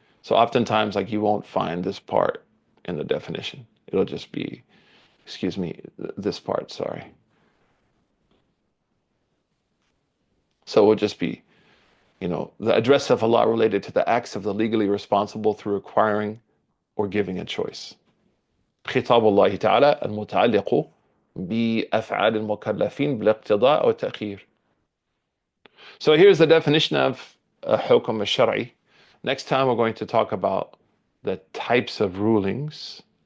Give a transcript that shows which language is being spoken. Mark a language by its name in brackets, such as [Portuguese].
[English] So oftentimes, like, you won't find this part in the definition. It'll just be, excuse me, this part, sorry. So it will just be, the address of Allah related to the acts of the legally responsible through requiring or giving a choice. [Arabic] خطاب الله تعالى المتعلق بأفعال المكلفين بالاقتضاء أو التأخير. [English] So here's the definition of حكم الشرعي. Next time we're going to talk about the types of rulings.